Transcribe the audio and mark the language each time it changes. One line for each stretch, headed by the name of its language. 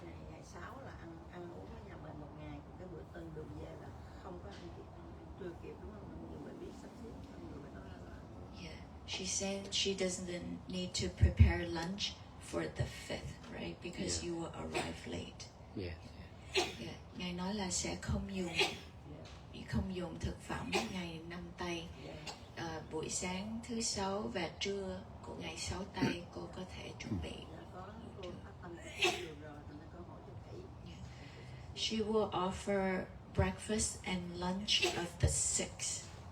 Vietnamese: Ngày 6 là ăn uống ở nhà mình một ngày, cái bữa tân đường về là không có ăn chưa kịp, đúng không? Nhưng mình biết sắp xếp, người nói là
English: Yeah, she said she doesn't need to prepare lunch for the 5th, right? Because you will arrive late. Yes. Yeah.
Vietnamese: Ngài nói là sẽ không dùng thực phẩm ngày 5 tây. Buổi sáng thứ 6 và trưa của ngày 6 tây cô có thể chuẩn bị.
English: She will offer breakfast and lunch of the 6th.